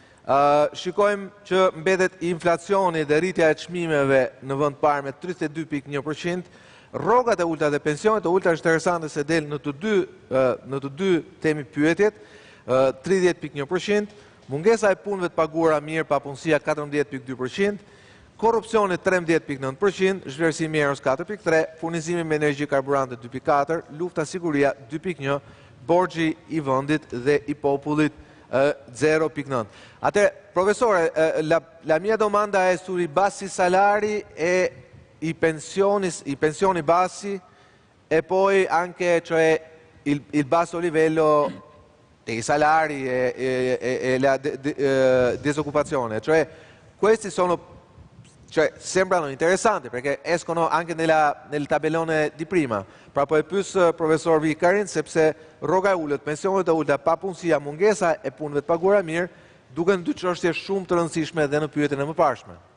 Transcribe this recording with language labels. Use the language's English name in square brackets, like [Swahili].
[Albanian] Shikojmë që mbetet inflacioni dhe rritja e çmimeve në vend parë me 32.1%, rrogat e ulta dhe pensionet e ulta është interesante se del në të dy temi pyetjet, 30.1%, mungesa e punëve të paguara mirë, papunësia 14.2%, korrupsioni 13.9%, zhvlerësimi i erës 4.3%, furnizimi me energji karburante 2.4%, lufta siguria 2.1%, borxhi i vendit dhe i popullit 0.9. [Italian] Professore, la mia domanda è sui bassi salari e i pensioni bassi e poi anche cioè il basso livello dei salari e la disoccupazione. Cioè, questi sembrano interessanti perché escono anche nel tabellone di prima. [Albanian] Pra po e pyes profesor Vikarin sepse rroga e ulët, pensionet e ulta, papunësia, mungesa e punëve të paguara mirë, duken dy çështje shumë të rëndësishme dhe në pyetjen e mëparshme.